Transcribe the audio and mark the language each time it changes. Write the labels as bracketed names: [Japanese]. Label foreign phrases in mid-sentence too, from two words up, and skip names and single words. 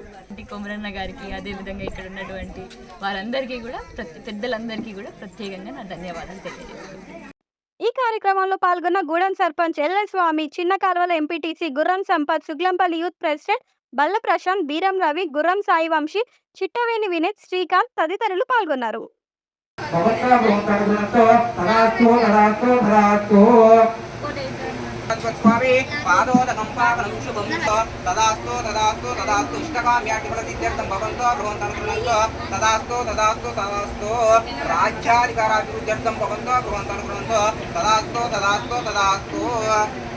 [Telugu] కొమరన్న గారికి అదేవిధంగా ఇక్కడ ఉన్నటువంటి వారందరికీ కూడా పెద్దలందరికీ కూడా ప్రత్యేకంగా నా ధన్యవాదాలు తెలియజేసుకుంటాను. ఈ కార్యక్రమంలో పాల్గొన్న గూడెం సర్పంచ్ ఎల్ఎల్ స్వామి, చిన్న కాల్వల ఎంపీటీసీ గుర్రం సంపత్, సుగ్లంపల్లి యూత్ ప్రెసిడెంట్ బల్ల ప్రశాంత్, బీరం రవి, గుర్రం సాయి వంశీ, చిట్టవేణి వినీత్, శ్రీకాంత్ తదితరులు పాల్గొన్నారు. [Sanskrit] स्वामी पादोदकं पावनं शुभं तदास्तु तदास्तु तदास्तु इष्टकाम्याटिफलसिद्ध्यर्थं भवन्तो भवन्तनुगृह्णन्तु तदास्तु तदास्तु तदास्तु राज्याधिकाराभिवृद्ध्यर्थं भवन्तो भवन्तनुगृह्णन्तु तदास्तु तदास्तु तदास्तु